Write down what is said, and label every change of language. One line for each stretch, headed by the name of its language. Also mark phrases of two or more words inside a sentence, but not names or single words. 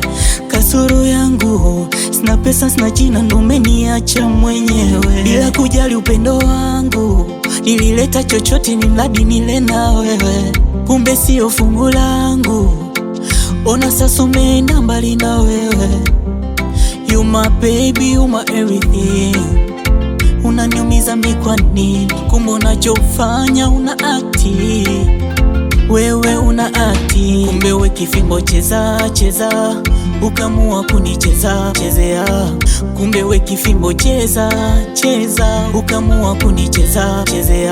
Swahili: Kasoro yangu, sina pesa sina jina, ndo umeniacha mwenyewe. Bila kujali upendo wangu, nilileta chochote ni mradi nile na wewe. Kumbe sio fungu langu, ona sasa umeenda mbali na wewe.
English: You my baby, you my everything.
Swahili: Unaniumiza mi kwa nini? Kumbe unachofanya una akti, wewe una akti. Kumbe we kifimbo cheza cheza, ukamua kunicheza chezea. Kumbe we kifimbo cheza cheza, ukamua kunicheza chezea.